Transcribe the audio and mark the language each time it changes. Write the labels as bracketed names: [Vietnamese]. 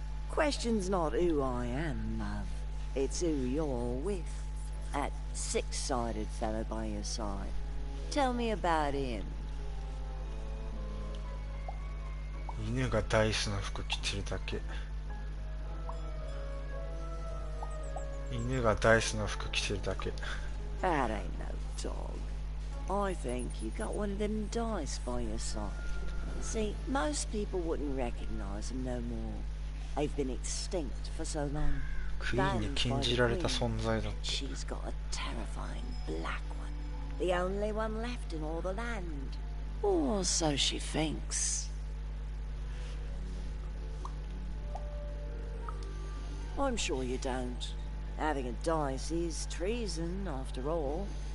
[English] Question's not who I am, love. It's who you're with. That six-sided fellow by your side. Tell me about him. [Japanese] 犬がダイスの服着てるだけ。犬がダイスの服着てるだけ。 [English] That ain't no dog. I think you got one of them dice by your side. See, most people wouldn't recognize them no more. They've been extinct for so long. [Japanese] クイーンに禁じられた存在だって。 [English] She's got a terrifying black one. The only one left in all the land. Or so she thinks. I'm sure you don't. Having a dice is treason, after all.